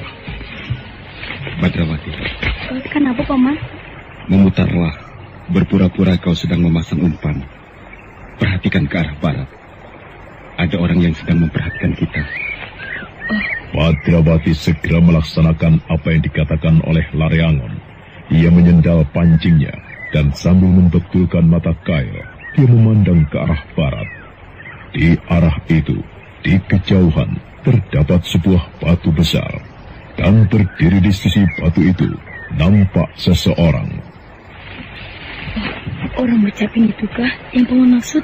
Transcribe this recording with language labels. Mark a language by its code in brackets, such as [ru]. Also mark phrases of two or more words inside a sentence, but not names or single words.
[id] Badrawati. Kenapa, Paman? Memutarlah. Berpura-pura kau sedang memasang umpan. Perhatikan ke arah barat. Ada orang yang sedang memperhatikan kita. Badrawati segera melaksanakan apa yang dikatakan oleh Lare Angon. Ia menyendal pancingnya dan sambil membetulkan mata kail, dia memandang ke arah barat. Di arah itu, Di kejauhan terdapat sebuah batu besar, dan berdiri di sisi batu itu nampak seseorang. Orang bercaping itukah yang Paman maksud?